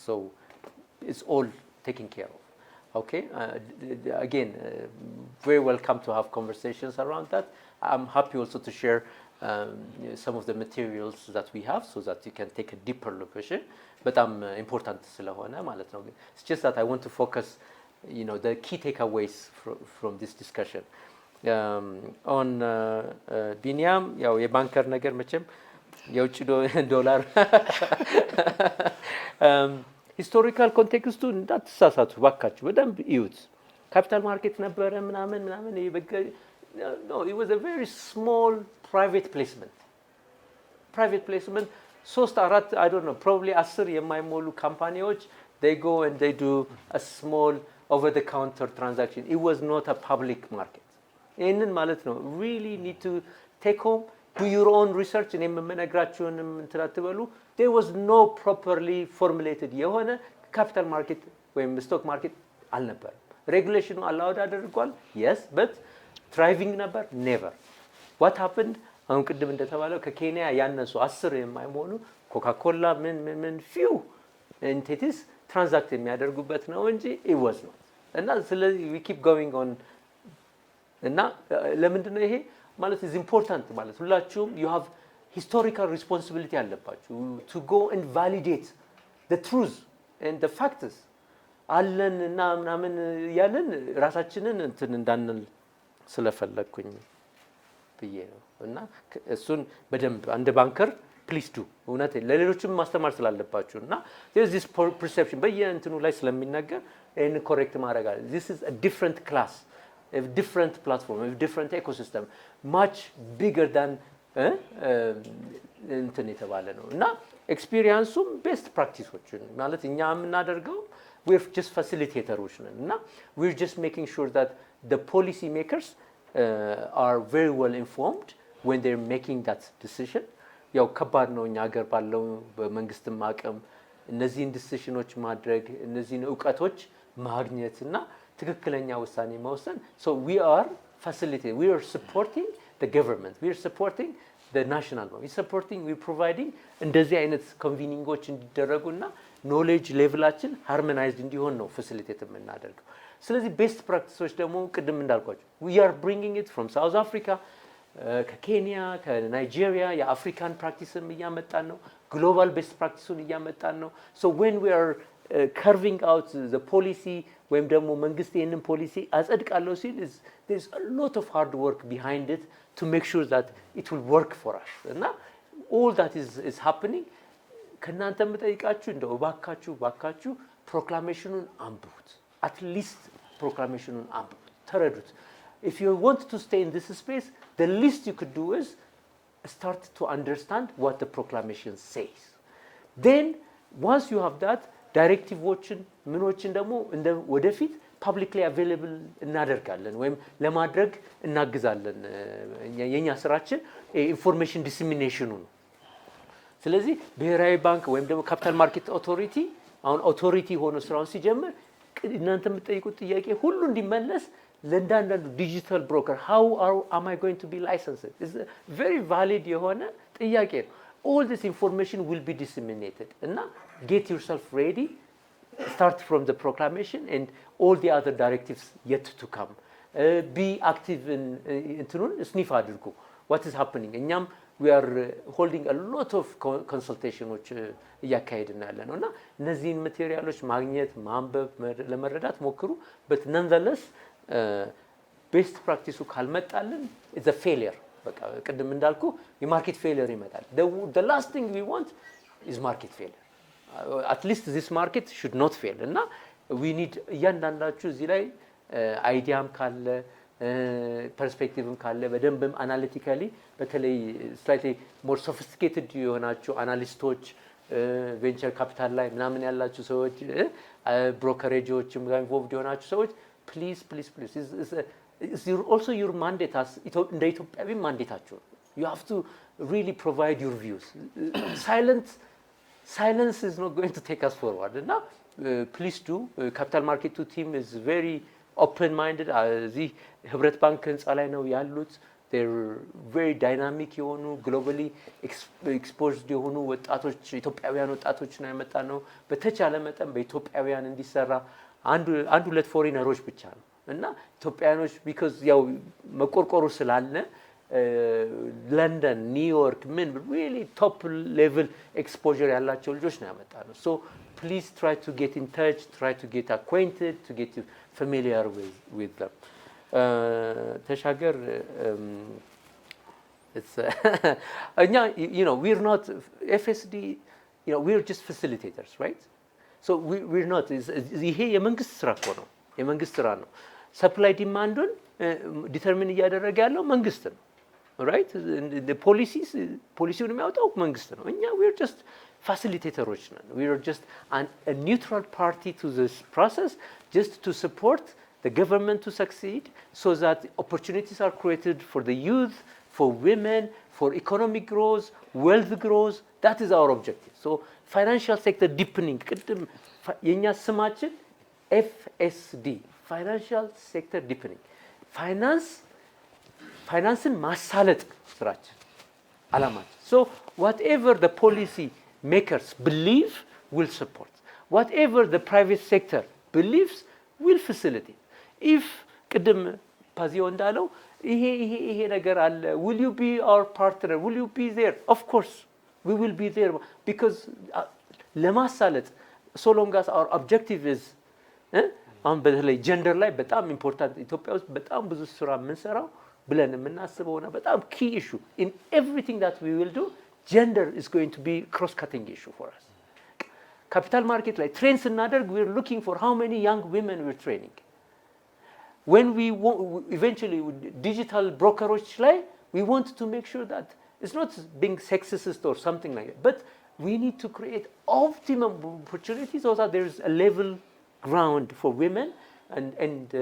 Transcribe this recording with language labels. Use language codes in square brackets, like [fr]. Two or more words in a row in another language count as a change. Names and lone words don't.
[en] So it's all taken care of. Okay. Again, very welcome to have conversations around that. I'm happy also to share some of the materials that we have so that you can take a deeper location. But important [am] ስለሆነ ማለት ነው. [en] It's just that I want to focus, the key takeaways from this discussion. [am] On ቢኒያም ያው የባንከር ነገር መቼም የውጭ ዶላር [en] historical context [am] እንዳትሳሳቱ ባካችሁ በደንብ እዩት። [en] capital market [am] ነበረ ምናምን [en] no, it was a very small private placement. [am] ሶስት አራት [en] I don't know, probably 10 [am] የማይሞሉ ካምፓኒዎች [en] they go and they do a small over the counter transaction. It was not a public market. [am] ይሄንን ማለት ነው [en] really need to take home, do your own research and [am] የምነግራችሁንም እንትን አትበሉ. [en] There was no properly formulated የሆነ capital market ወይም stock market አልነበረም። ሬጉሌሽኑ allowed አድርጓል, yes, but thriving ነበር? never. What happened? [am] አሁን ቅድም እንደተባለው ከኬንያ ያነሱ 10 የማይሞሉ ኮካኮላ ምን [en] few entities [am] ትራንዛክት የሚያደርጉበት ነው እንጂ [en] it was not. [am] እና ስለዚህ [en] we keep going on. [am] እና ለምንድን ነው ይሄ ማለት [en] is important [am] ማለት ሁላችሁም [en] you have historical responsibility [am] አለባችሁ [en] to go and validate the truth and the facts [am] አለን እና ምናምን ያለን ራሳችንን እንትን እንዳንል ስለፈለኩኝ ብዬ ነው። እና እሱን በደንብ አንድ [en] banker please do [am] እውነት ለሌሎችም ማስተማር ስላለባችሁ እና [en] there is this perception [am] በየእንትኑ ላይ ስለሚነገር [en] and correct [am] ማድረግ አለ. [en] This is a different class, a different platform, a different ecosystem, much bigger than [am] እንትን የተባለ ነው እና [en] experience best practices [am] ማለት እኛ የምናደርገው [en] we're just facilitators እና we're just making sure that the policy makers are very well informed when they're making that decision. [am] ያው ከባድ ነው እኛ ሀገር ባለው በመንግስትም አቅም እነዚህን ዲሲሽኖች ማድረግ እነዚህን ዕውቀቶች ማግኘትና ትክክለኛ ውሳኔ መወሰን. [en] So we are facilitating, we are supporting the government, we are supporting the national bank, we are supporting, we are providing [am] እንደዚህ አይነት ኮንቪኒንጎች እንዲደረጉና ኖሌጅ ሌቭላችን ሃርሞናይዝድ እንዲሆን ነው ፋሲሊቴት የምናደርገው። ስለዚህ ቤስት ፕራክቲሶች ደግሞ ቅድም እንዳልኳችሁ [en] we are bringing it from South Africa, [am] ከኬንያ ከናይጄሪያ የአፍሪካን ፕራክቲስም እያመጣን ነው [en] global best practice [am] እያመጣን ነው. [en] So when we are carving out the policy [am] ወይም ደግሞ መንግስት ይሄንን ፖሊሲ አጸድቃለሁ ሲል [en] there's a lot of hard work behind it to make sure that it will work for us. እና all that is happening. [am] ከናንተ የምጠይቃችሁ እንደው ባካችሁ ፕሮክላሜሽኑን አንብቡት, [en] at least [am] ፕሮክላሜሽኑን አንብቡት, ተረዱት. [en] If you want to stay in this space, the least you could do is start to understand what the proclamation says. Then once you have that, [am] ዳይሬክቲቮችን ምኖችን ደግሞ እንደ ወደፊት [en] publicly available [am] እናደርጋለን ወይም ለማድረግ እናግዛለን። የኛ ስራችን [en] information dissemination [am] ነው። ስለዚህ ብሔራዊ ባንክ ወይም ደግሞ [en] capital market authority [am] አሁን ኦቶሪቲ ሆኖ ስራውን ሲጀምር እናንተ የምትጠይቁት ጥያቄ ሁሉ እንዲመለስ ለእንዳንዳንዱ [en] digital broker how am I going to be licensed is a very valid [am] የሆነ ጥያቄ ነው። [en] All this information will be disseminated እና get yourself ready, start from the proclamation and all the other directives yet to come. Be active in [am] እንትኑን ስኒፍ አድርጉ [en] what is happening. [am] እኛም [en] we are holding a lot of consultations [am] እያካሄድን ያለ ነው እና እነዚህን ማቴሪያሎች ማግኘት ማንበብ ለመረዳት ሞክሩ. [en] but nonetheless best practice ካልመጣልን it's a failure. [am] በቃ ቅድም እንዳልኩ [en] market failure [am] ይመጣል. [en] the last thing we want is market failure. At least this market should not fail. [am] እና [en] we need [am] እያንዳንዳችሁ እዚህ ላይ አይዲያም ካለ ፐርስፔክቲቭም ካለ በደንብም አናሊቲካሊ በተለይ [en] slightly more sophisticated [am] የሆናችሁ አናሊስቶች [en] venture capital [am] ላይ ምናምን ያላችሁ ሰዎች ብሮከሬጆችም ጋር ኢንቮልቭድ የሆናችሁ ሰዎች ፕሊዝ [en] it's also your mandate as [am] እንደ ኢትዮጵያዊ ማንዴታችሁ [en] you have to really provide your views silence is not going to take us forward and now please do capital market 2 team is very open minded [am] እዚህ ህብረት ባንክ ህንፃ ላይ ነው ያሉት [en] they're very dynamic [am] የሆኑ [en] globally exposed [am] የሆኑ ወጣቶች ኢትዮጵያውያን ወጣቶች ነው ያመጣ ነው በተቻለ መጠን በኢትዮጵያውያን እንዲሰራ አንድ ሁለት ፎሪነሮች ብቻ ነው እና ኢትዮጵያኖች because ያው መቆርቆሩ ስላለ [en] ለንደን ኒውዮርክ ምን really top level exposure [am] ያላቸው ልጆች ነው ያመጣ ነው [en] so please try to get in touch try to get acquainted to get familiar with them ተሻገር it's you know we're not FSD you know we're just facilitators right so we're not [am] ይሄ የመንግስት ስራ እኮ ነው የመንግስት ስራ ነው [en] supply demand determine [am] እያደረገ ያለው መንግስት ነው [en] right the policy [am] ውን የሚያወጣው መንግስት ነው እኛ [en] we're just facilitators we are just a neutral party to this process just to support the government to succeed so that opportunities are created for the youth for women for economic growth wealth growth that is our objective so financial sector deepening [am] ቅድም የኛ ስማችን [en] FSD financial sector deepening [am] ፋይናንስን ማሳለጥ ስራችን አላማችን [en] so whatever the policy makers believe will support whatever the private sector believes will facilitate if [am] ቅድም ፓዚዮ እንዳለው ይሄ ነገር አለ [en] will you be our partner will you be there of course we will be there because ለማሳለጥ so long as our objective is [am] አሁን በተለይ ጀንደር ላይ በጣም ኢምፖርታንት ኢትዮጵያ ውስጥ በጣም ብዙ ስራ የምንሰራው ብለን የምናስበውና በጣም [en] key issue in everything that we will do gender is going to be cross cutting issue for us capital market ላይ train ስናደርግ we're looking for how many young women we're training when we eventually digital brokerage ላይ we want to make sure that it's not being sexist or something like that but we need to create optimum opportunities so that there is a level ground for women and